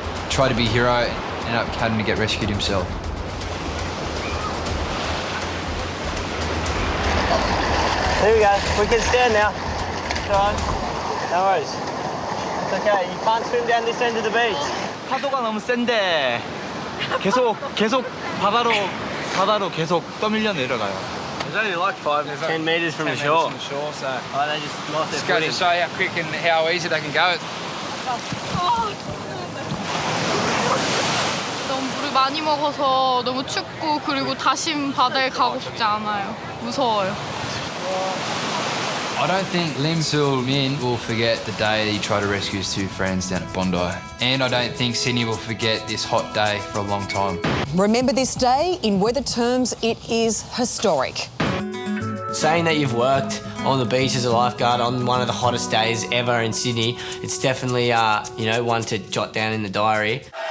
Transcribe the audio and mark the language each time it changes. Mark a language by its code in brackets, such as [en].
[en] Tried to be a hero, ended up having to get rescued himself. Here we go. We can stand now. Come on. No worries. It's okay. You can't swim down this end of the beach. [ko] 파도가 너무 센데 계속 바다로 계속 떠밀려 내려가요. [en] There's only like 10 metres from the shore. From the shore, so they just lost their just goes to show how quick and how easy they can go. [ko] 너무 물을 많이 먹어서 너무 춥고 그리고 다시 바다에 가고 싶지 않아요. 무서워요. [en] I don't think Lim Soo Min will forget the day that he tried to rescue his two friends down at Bondi. And I don't think Sydney will forget this hot day for a long time. Remember this day, in weather terms, it is historic. Saying that you've worked on the beach as a lifeguard on one of the hottest days ever in Sydney, it's definitely, one to jot down in the diary.